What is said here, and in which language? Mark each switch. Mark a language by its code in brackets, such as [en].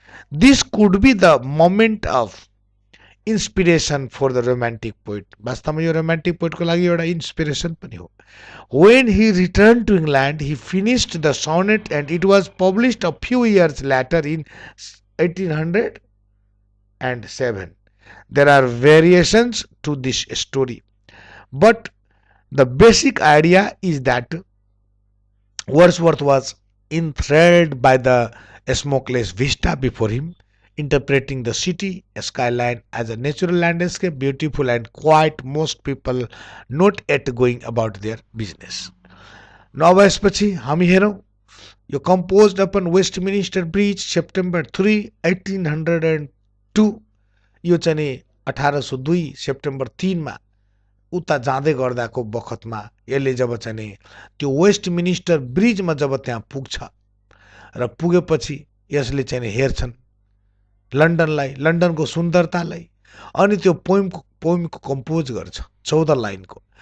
[en] This could be the moment of inspiration for the romantic poet. [ne] वास्तवमा यो romantic poet को लागि एउटा inspiration पनि हो. [en] When he returned to England, he finished the sonnet and it was published a few years later in 1807. There are variations to this story, but the basic idea is that Wordsworth was enthralled by the smokeless vista before him, interpreting the city skyline as a natural landscape, beautiful and quiet, most people not yet going about their business. [ne] Now, यसपछि हामी हेरौं यो composed upon Westminister Bridge, September 3, 1802. यो चाहिँ नि 1802 September 3 मा उता जाँदै गर्दाको बखतमा यसले जब चाहिँ नि त्यो वेस्टमिनिस्टर ब्रिजमा जब त्यहाँ पुग्छ र पुगेपछि यसले चाहिँ नि हेर्छन् लन्डनलाई, लन्डनको सुन्दरतालाई अनि त्यो पोइमको कम्पोज गर्छ 14 लाइनको.